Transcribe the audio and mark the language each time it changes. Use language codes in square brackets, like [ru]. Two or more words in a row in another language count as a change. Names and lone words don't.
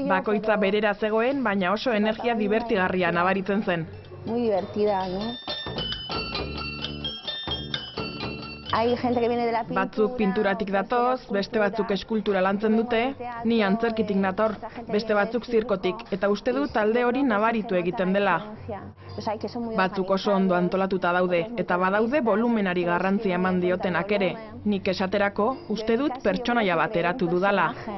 [eu] Bakoitza berera zegoen, baina oso energia dibertigarria nabaritzen zen. [es] Muy divertida, ¿no? Hay gente que viene de la pintura. [eu] Batzuk pinturatik datoz, beste batzuk eskultura lantzen dute, ni antzerkitik nator, beste batzuk zirkotik, eta uste dut talde hori nabaritu egiten dela. Batzuk oso ondo antolatuta daude, eta badaude volumenari garrantzia eman diotenak ere. Nik esaterako, uste dut pertsonaia bat eratu dudala.